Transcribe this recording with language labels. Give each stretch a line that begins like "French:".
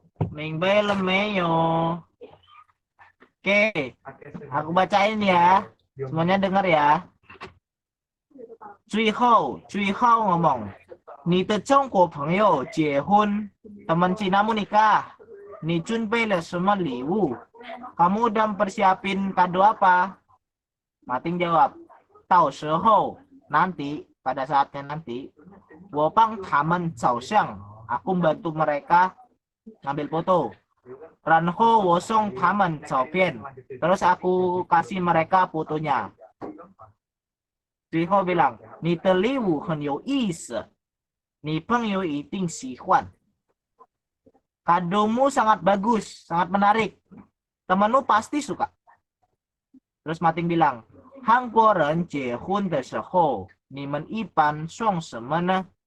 Chinese: 明白了没有？
Indonesian: Oke, aku bacain ya. Semuanya dengar ya.
Chinese: 最后
Indonesian: ngomong,
Chinese: 你的中国朋友结婚,
Indonesian: teman Cinamu nikah.
Chinese: 你准备了什么礼物?
Indonesian: Kamu udah persiapin kado apa? Mating jawab,
Chinese: 到时候
Indonesian: nanti, pada saatnya nanti.
Chinese: 我帮他们照相,
Indonesian: aku bantu mereka ngambil foto.
Chinese: 然后我送他们照片,
Indonesian: terus aku kasih mereka fotonya.
Chinese: 最后 bilang, 你的礼物很有意思, 你朋友一定喜欢.
Indonesian: Kadomu sangat bagus, sangat menarik. Temanmu pasti suka. Terus Mating bilang,
Chinese: 韩国人结婚的时候, 你们一般送什么呢?